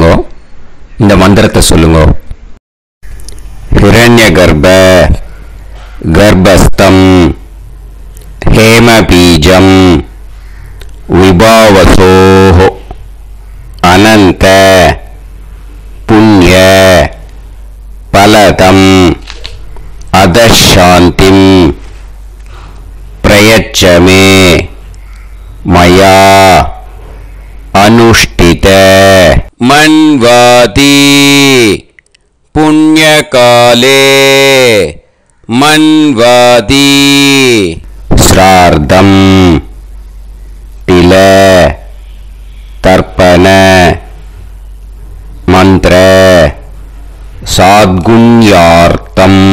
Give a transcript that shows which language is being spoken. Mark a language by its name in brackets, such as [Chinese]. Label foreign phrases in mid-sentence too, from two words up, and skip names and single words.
[Tamil] இந்த மந்திரத்தை சொல்லுங்க. [Sanskrit] हिरण्य गर्भ गर्भस्थं हेमबीजं विभावसोः अनन्त पुण्य फलदम् अतःशान्तिम् प्रयच्छमे मया अनुष्ठित मन्वाति पुण्यकाले मन्वाति श्रार्धं तिल तर्पण मंत्र साद्गुण्यार्थं